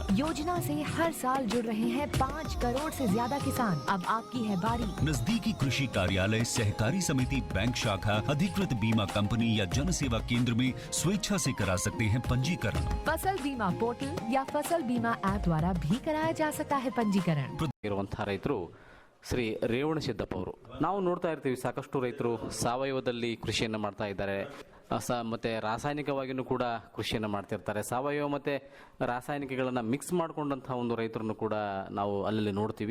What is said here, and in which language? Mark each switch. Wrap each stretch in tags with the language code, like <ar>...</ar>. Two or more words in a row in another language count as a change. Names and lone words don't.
<hi>योजना से हर साल जुड़ रहे हैं 5 करोड़ से ज्यादा किसान। अब आपकी है बारी। नजदीकी कृषि कार्यालय, सहकारी समिति, बैंक शाखा, अधिकृत बीमा कंपनी या जन सेवा केंद्र में स्वेच्छा से करा सकते हैं पंजीकरण। फसल बीमा पोर्टल या फसल बीमा ऐप द्वारा भी कराया जा सकता है पंजीकरण।</hi> <kn>ಇರುವಂತಹ ರೈತರು ಶ್ರೀ ರೇವಣಸಿದ್ದಪ್ಪ ಅವರು. ನಾವು ನೋಡ್ತಾ ಇರ್ತೀವಿ ಸಾಕಷ್ಟು ರೈತರು ಸಾವಯವದಲ್ಲಿ ಕೃಷಿಯನ್ನು ಮಾಡ್ತಾ ಇದ್ದಾರೆ, ಮತ್ತು ರಾಸಾಯನಿಕವಾಗಿಯೂ ಕೂಡ ಕೃಷಿಯನ್ನು ಮಾಡ್ತಿರ್ತಾರೆ. ಸಾವಯವ ಮತ್ತು ರಾಸಾಯನಿಕಗಳನ್ನು ಮಿಕ್ಸ್ ಮಾಡಿಕೊಂಡಂತಹ ಒಂದು ರೈತರನ್ನು ಕೂಡ ನಾವು ಅಲ್ಲಲ್ಲಿ ನೋಡ್ತೀವಿ.</kn>